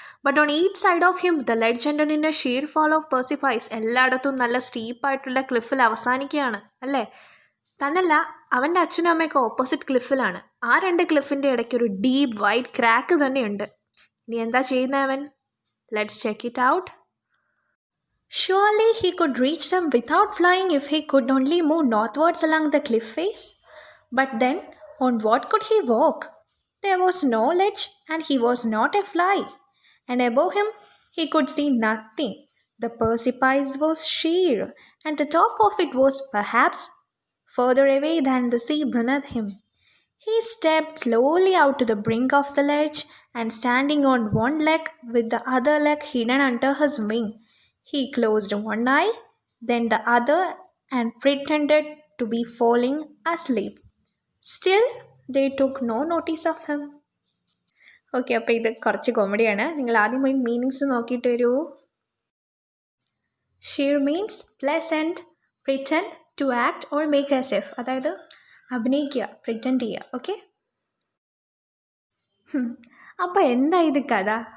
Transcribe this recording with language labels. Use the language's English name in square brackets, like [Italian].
[English] But on each side of him the ledge ended in a sheer fall of precipice. [Malayalam] എല്ലായിടത്തും നല്ല സ്റ്റീപ്പായിട്ടുള്ള ക്ലിഫിൽ അവസാനിക്കുകയാണ് അല്ലേ? തന്നല്ല, അവൻ്റെ അച്ഛനും അമ്മയൊക്കെ ഓപ്പോസിറ്റ് ക്ലിഫിലാണ്. ആ രണ്ട് ക്ലിഫിൻ്റെ ഇടയ്ക്ക് ഒരു ഡീപ്പ് വൈറ്റ് ക്രാക്ക് തന്നെയുണ്ട്. ഇനി എന്താ ചെയ്യുന്നത് അവൻ? [English] Let's check it out. Surely he could reach them without flying if he could only move northwards along the cliff face. But then, on what could he walk? There was no ledge, and he was not a fly. And above him, he could see nothing. The precipice was sheer, and the top of it was perhaps further away than the sea beneath him. He stepped slowly out to the brink of the ledge, and standing on one leg with the other leg hidden under his wing, he closed one eye, then the other, and pretended to be falling asleep. Still, they took no notice of him. [Malayalam] Okay, അപ്പോൾ ഇത് കുറച്ച് കോമഡിയാണ്. നിങ്ങൾ ആദ്യം പോയി meanings നോക്കിയിട്ട് വരൂ. [English] sheer means pleasant, pretend, to act or make as if, [Malayalam] അതായത് അഭിനയിക്കുക, പ്രിറ്റൻഡ് ചെയ്യുക. ഓക്കെ, അപ്പോൾ എന്താ ഇത് കഥ?